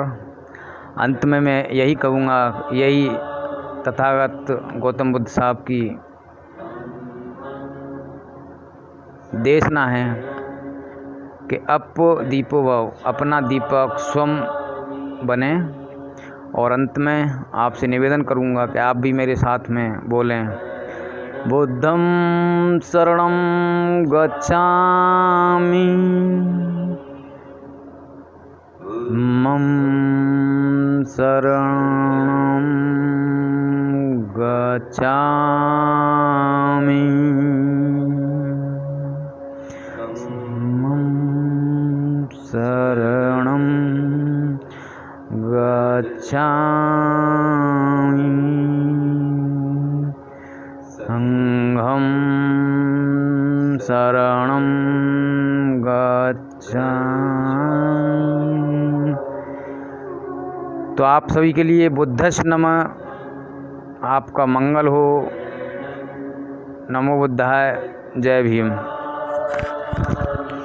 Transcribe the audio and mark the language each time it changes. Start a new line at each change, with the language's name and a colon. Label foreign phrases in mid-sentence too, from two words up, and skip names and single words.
Hindi: अंत में मैं यही कहूँगा, यही तथागत गौतम बुद्ध साहब की देशना है कि
Pali: अप दीपो भव,
Hindi: अपना दीपक स्वयं बने और अंत में आपसे निवेदन करूंगा कि आप भी मेरे साथ में बोलें,
Pali: बुद्धं शरणं गच्छामि, मम शरणं गच्छामि, मम शरणं गच्छामि, संघं शरणं गच्छामि।
Hindi: तो आप सभी के लिए
Sanskrit: बुद्धस्य नमः,
Hindi: आपका मंगल हो।
Sanskrit: नमो बुद्धाय,
Hindi: जय भीम।